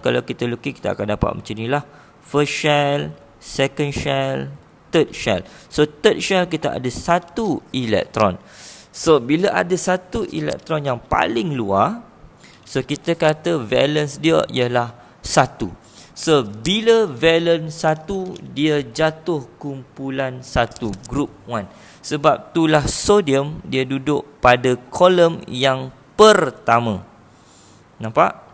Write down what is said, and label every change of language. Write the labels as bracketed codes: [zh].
[ms] Kalau kita lukis kita akan dapat macam ni lah. [en] First shell, second shell, third shell. [ms] So third shell kita ada 1 elektron. So bila ada 1 elektron yang paling luar, so kita kata valence dia ialah 1. So bila valence 1, dia jatuh kumpulan 1, group 1. Sebab itulah sodium dia duduk pada kolom yang pertama. Nampak?